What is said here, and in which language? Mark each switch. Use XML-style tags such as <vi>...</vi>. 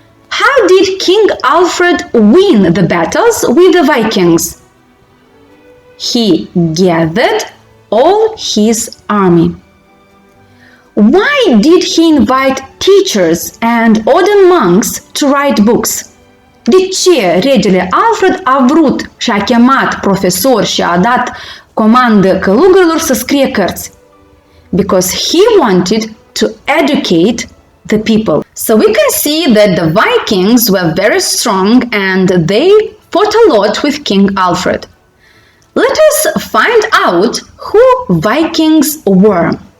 <en>How did King Alfred win the battles with the Vikings? He gathered all his army. Why did he invite teachers and order monks to write books?</en> <ro>De ce regele Alfred a vrut și a chemat profesori și a dat comandă călugărilor să scrie cărți?</ro> <en>Because he wanted to educate the people. So we can see that the Vikings were very strong and they fought a lot with King Alfred. Let us find out who Vikings were.</en>